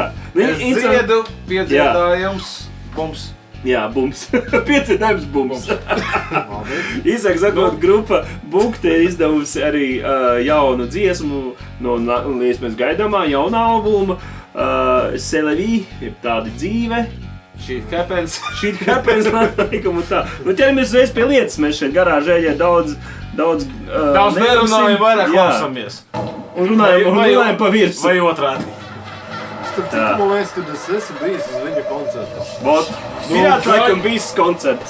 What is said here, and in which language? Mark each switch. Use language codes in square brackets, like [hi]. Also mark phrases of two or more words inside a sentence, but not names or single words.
[lv] Es dziedu piedziedājums bums. Jā, bums. Piecietājums bums. Īsāk sakot, grupa Bukte ir izdevusi arī jaunu dziesmu no iespējams gaidāmā jauna albuma C'est la vie, ir tāda dzīve. [en] Shit happens. Shit happens, [lv] man laikam un tā. Nu, ķeramies reiz pie lietas, mēs šeit garāžē, ja daudz nerunājam, vairāk klausamies. Un runājam pa virsu. Vai otrādi. Starp citu, man liekas, kad es esmu bijis uz viņa koncerta. Vot, pirāts laikam bijis koncerts.